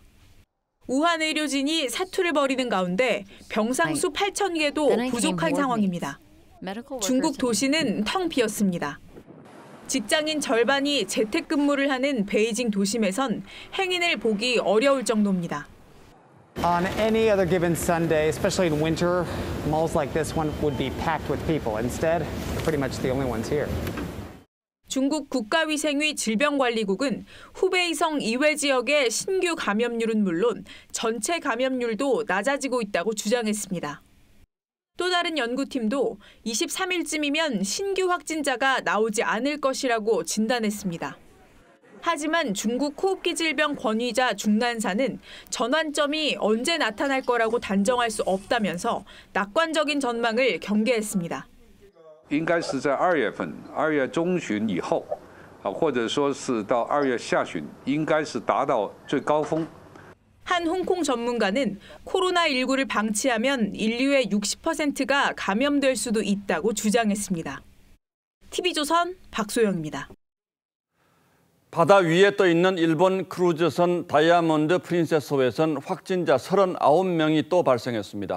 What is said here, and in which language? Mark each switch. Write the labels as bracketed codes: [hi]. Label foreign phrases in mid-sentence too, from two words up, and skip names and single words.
[ko] 우한 의료진이 사투를 벌이는 가운데 병상 수 8,000개도 부족한 상황입니다. 중국 도시는 텅 비었습니다. 직장인 절반이 재택근무를 하는 베이징 도심에선 행인을 보기 어려울 정도입니다. [en] On any other given Sunday, especially in winter, malls like this one would be packed with people. Instead, we're pretty much the only ones here. [ko] 중국 국가위생위 질병관리국은 후베이성 이외 지역의 신규 감염률은 물론 전체 감염률도 낮아지고 있다고 주장했습니다. 또 다른 연구팀도 23일쯤이면 신규 확진자가 나오지 않을 것이라고 진단했습니다. 하지만 중국 호흡기 질병 권위자 중난사는 전환점이 언제 나타날 거라고 단정할 수 없다면서 낙관적인 전망을 경계했습니다. [zh] 应该是在2月份，2月中旬以后，或者说是到2月下旬，应该是达到最高峰。 [ko] 한 홍콩 전문가는 코로나19를 방치하면 인류의 60%가 감염될 수도 있다고 주장했습니다. TV조선 박소영입니다. 바다 위에 떠 있는 일본 크루즈선 다이아몬드 프린세스호에선 확진자 39명이 또 발생했습니다.